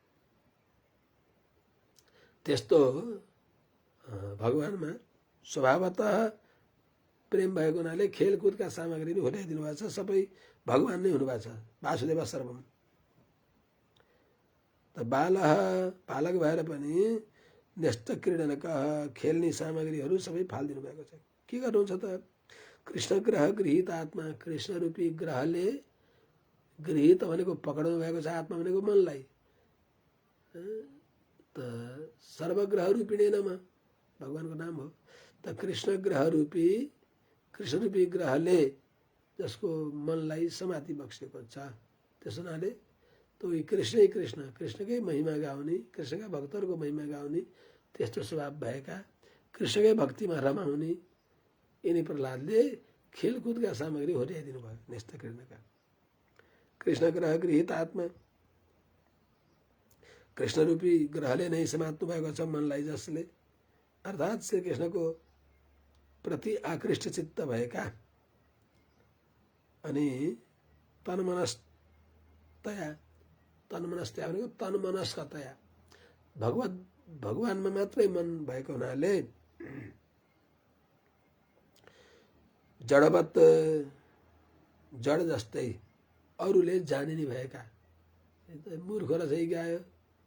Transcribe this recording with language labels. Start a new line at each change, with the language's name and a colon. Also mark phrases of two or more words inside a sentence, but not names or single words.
Nepali: त्यस्तो भगवानमा स्वभावतः प्रेम भएको हुनाले खेलकुदका सामग्री हुर्याइदिनु भएको छ। सबै भगवान नै हुनुभएको छ,
Sanskrit: वासुदेव सर्वम।
Nepali: त बालक भएर पनि
Sanskrit: न्यस्त क्रीडनक,
Nepali: खेल्ने सामग्रीहरू सबै फालिदिनु भएको छ। के गर्नुहुन्छ त?
Sanskrit: कृष्ण ग्रह गृहित आत्मा,
Nepali: कृष्ण रूपी ग्रहले गृहित भनेको पक्राउनु भएको छ, आत्मा भनेको मनलाई। त
Sanskrit: सर्वग्रह रूपिणे नमः
Nepali: भगवानको नाम हो। त कृष्ण रूपी ग्रहले जसको मनलाई समाति बक्सेको छ, त्यस हुनाले तो कृष्णै कृष्णकै महिमा गाउने, कृष्णका भक्तहरूको महिमा गाउने, त्यस्तो स्वभाव भएका, कृष्णकै भक्तिमा रमाउने यिनी प्रहलादले खेलकुदका सामग्री होर्याइदिनु भयो। न्यस्त कृष्णका
Sanskrit: कृष्ण ग्रह गृहित आत्मा,
Nepali: कृष्ण रूपी ग्रहले नै समात्नु भएको छ मनलाई, जसले अर्थात् श्री कृष्णको प्रति आकृष्ट चित्त भएका अनि तन्मनस्तया, तन्मनस्तया भनेको तन्मनस्कतया, भगवानमा मात्रै मन भएको हुनाले जडवत, जड जस्तै अरूले जाने नि भएका, मूर्ख रहेछ गयो